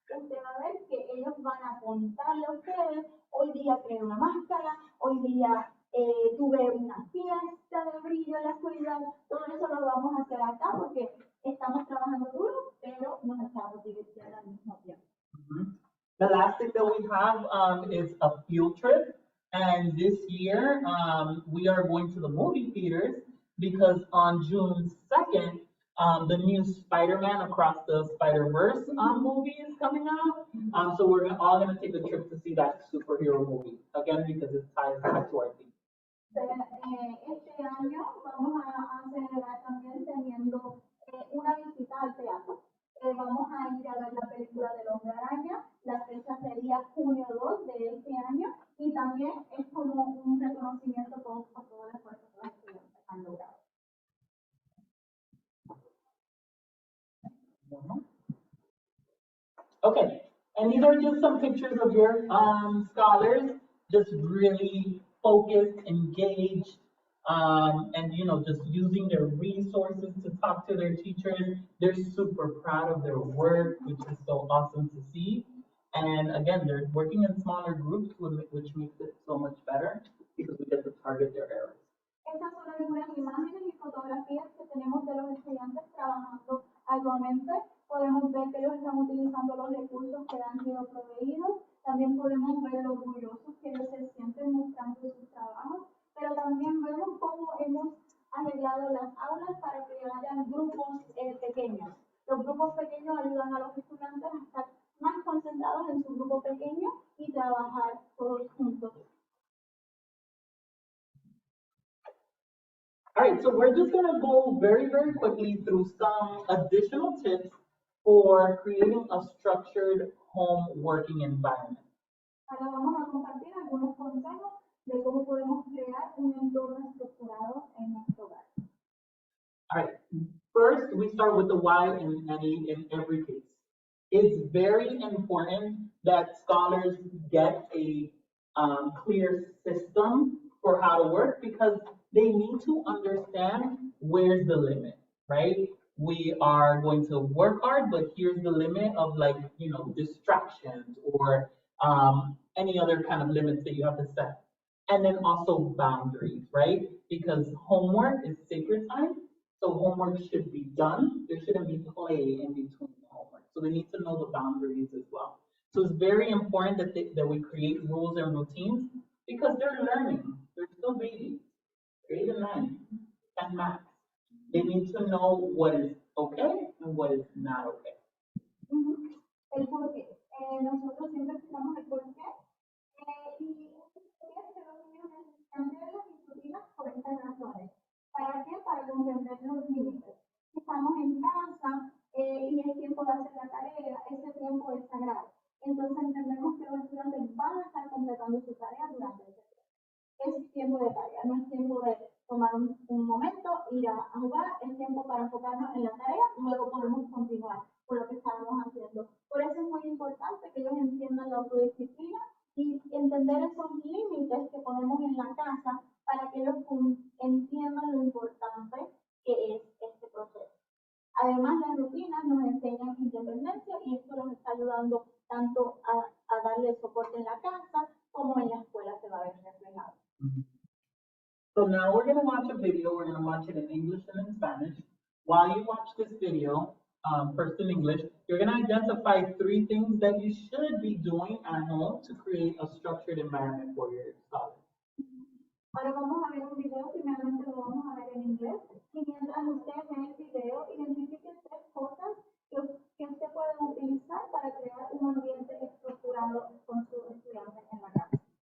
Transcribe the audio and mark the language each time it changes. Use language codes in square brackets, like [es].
[en] Usted va a ver que ellos van a contarle a ustedes, hoy día creé una máscara, hoy día tuve una fiesta de brillo en la oscuridad. Todo eso lo vamos a hacer acá porque estamos trabajando duro, pero nos estamos divirtiendo al mismo tiempo. The last thing that we have is a field trip. And this year, we are going to the movie theaters because on June 2nd, the new Spider-Man Across the Spider-Verse movie is coming out. So we're all going to take a trip to see that superhero movie, again, because it ties back to our theme. [es] Este año vamos a celebrar también teniendo una visita al teatro. Vamos a ir a ver la película del Hombre Araña. La fecha sería junio 2 de este año y también es como un reconocimiento por todo el esfuerzo que los estudiantes han logrado. [en] Okay, and these are just some pictures of your scholars, just really focused, engaged, and just using their resources to talk to their teachers. They're super proud of their work, which is so awesome to see. And again, they're working in smaller groups, which makes it so much better because we get to target their errors. [es] Estas son algunas imágenes y fotografías que tenemos de los estudiantes trabajando actualmente. Podemos ver que ellos están utilizando los recursos que han sido proveídos. También podemos ver lo orgullosos que ellos se sienten mostrando sus trabajos. Pero también vemos cómo hemos arreglado las aulas para que hayan grupos pequeños. Los grupos pequeños ayudan a los estudiantes a estar más concentrados en su grupo pequeño y trabajar todos juntos. [en] All right, so we're just going to go very, very quickly through some additional tips for creating a structured home working environment. [es] Ahora vamos a compartir algunos consejos de cómo podemos crear un entorno estructurado en nuestro hogar. [en] All right, first we start with the why in every case. It's very important that scholars get a clear system for how to work because they need to understand where's the limit, right? We are going to work hard, but here's the limit of distractions or any other kind of limits that you have to set. And then also boundaries, right? Because homework is sacred time, so homework should be done. There shouldn't be play in between the homework. So they need to know the boundaries as well. So it's very important that we create rules and routines because they're learning. They're still babies. 8 and 9, and math. They need to know what is okay and what is not okay. [es] El por qué. Nosotros siempre explicamos el por qué. Y es que los niños necesitan ver las disciplinas por estas razones. ¿Para qué? Para comprender los límites. Si estamos en casa y es tiempo de hacer la tarea, ese tiempo es sagrado. Entonces entendemos que los estudiantes van a estar completando su tarea durante ese tiempo. Es tiempo de tarea, no es tiempo de tomar un momento, ir a jugar, es tiempo para enfocarnos en la tarea, luego podemos continuar con lo que estábamos haciendo. Por eso es muy importante que ellos entiendan la autodisciplina y entender esos límites que ponemos en la casa para que ellos entiendan lo importante que es este proceso. Además, las rutinas nos enseñan independencia y esto nos está ayudando tanto a darle soporte en la casa como en la escuela se va a ver reflejado. [en] So now we're going to watch a video. We're going to watch it in English and in Spanish. While you watch this video, first in English, you're going to identify 3 things that you should be doing at home to create a structured environment for your scholars. [es] Ahora vamos a ver un video, primeramente lo vamos a ver en inglés, y mientras usted ve el video, identifique 3 cosas que usted puede utilizar para crear un ambiente estructurado con sus estudiantes en la casa.